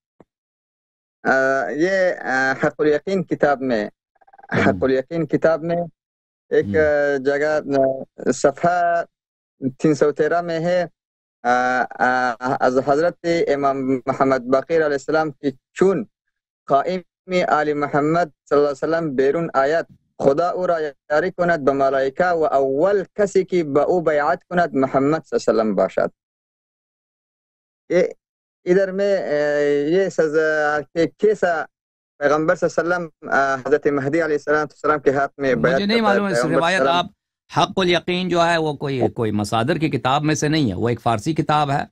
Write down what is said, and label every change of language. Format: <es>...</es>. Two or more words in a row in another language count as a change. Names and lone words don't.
<ur>یہ حق الیقین کتاب میں حق الیقین کتاب میں ایک جگہ صفحہ 313 میں ہے از حضرت امام محمد باقر علیہ السلام کی</ur> <fa>چون قائم آل محمد صلی اللہ علیہ وسلم بیرون آیت خدا او را یاری کند به ملائکه و اول کسی که به او بیعت کند محمد صلی اللہ علیہ وسلم باشد.</fa> <ur>ادھر میں یہ سزا کہ کیسا پیغمبر صلی اللہ علیہ وسلم حضرت مہدی علیہ السلام کے ہاتھ میں بیعت مجھے نہیں کرتا ہے. معلوم اس روایت آپ حق الیقین جو ہے وہ کوئی مصادر کی کتاب میں سے نہیں ہے، وہ ایک فارسی کتاب ہے۔</ur>